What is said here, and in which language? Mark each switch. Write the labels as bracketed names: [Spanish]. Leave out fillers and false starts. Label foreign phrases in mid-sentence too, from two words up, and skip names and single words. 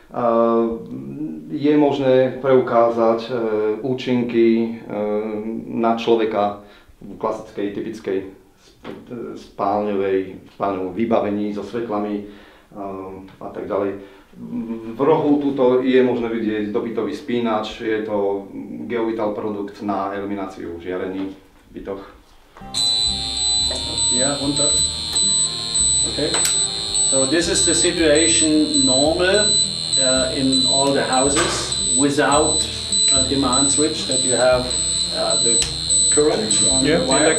[Slovak] Je možné preukázať účinky na človeka v klasickej, typickej spálňovom vybavení so svetlami a tak ďalej. V rohu tuto je možné vidieť dopytový spínač, je to GeoVital produkt na elimináciu žiarení v bytoch. [English] Yeah, runter. Okay. So this is the situation normal in all the houses without a demand switch, that you have the current on the wire.